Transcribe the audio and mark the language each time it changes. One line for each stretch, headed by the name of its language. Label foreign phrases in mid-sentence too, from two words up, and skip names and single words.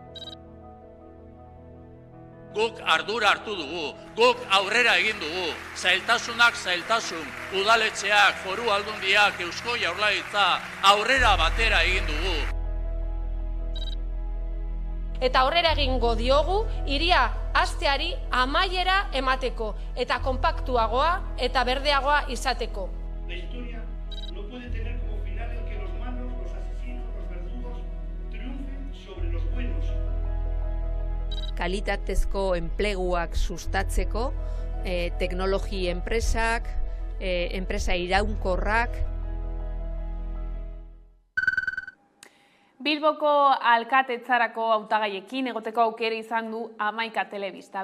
Basque: Guk ardura hartu dugu, guk aurrera egin dugu, zailtasunak zailtasun, udaletxeak, foru aldundiak, Eusko Jaurlaritza aurrera batera egin dugu. Eta aurrera egingo diogu, hiria hasteari amaiera emateko, eta konpaktuagoa eta berdeagoa izateko.
Spanish: La historia no puede tener como final el que los malos, los asesinos, los verdugos triunfen sobre los buenos.
Basque: Kalitatezko enpleguak sustatzeko, teknologi enpresak, enpresa iraunkorrak. Bilboko alkatetzarako hautagaiekin egoteko aukera izan du 11 telebista.